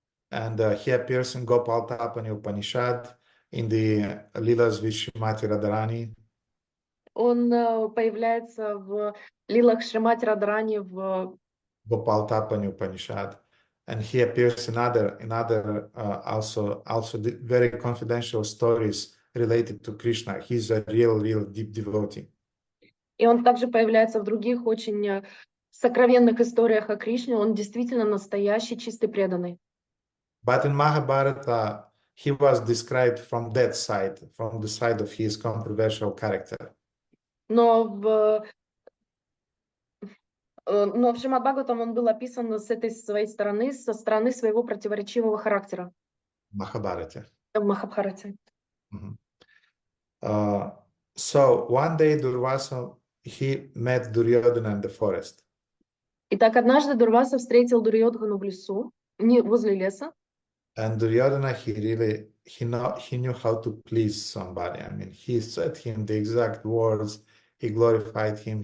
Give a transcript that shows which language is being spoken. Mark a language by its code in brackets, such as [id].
[en] And he appears in Gopal Tapani Upanishad, in the Lilas with Shrimati Radharani. [ru] Он появляется в лилах Шримати Радхарани в Gopal Tapani Upanishad. [en] And he appears in other also very confidential stories related to Krishna. He's a real deep devotee. [ru] И он также появляется в других очень сокровенных историях о Кришне. Он действительно настоящий, чистый преданный. [en] But in Mahabharata, he was described from that side, from the side of his controversial character. [ru] Но в Шримад-Бхагаватам он был описан с этой своей стороны, со стороны своего противоречивого характера [en] Mahabharata. [ru] в Махабхарате. [en] Mhm. So one day Durvasa, he met Duryodhana in the forest. [ru] Итак, однажды Дурваса встретил Дурьодхану в лесу, не возле леса. [en] And Duryodhana, he knew how to please somebody. I mean, he said him the exact words. He glorified him.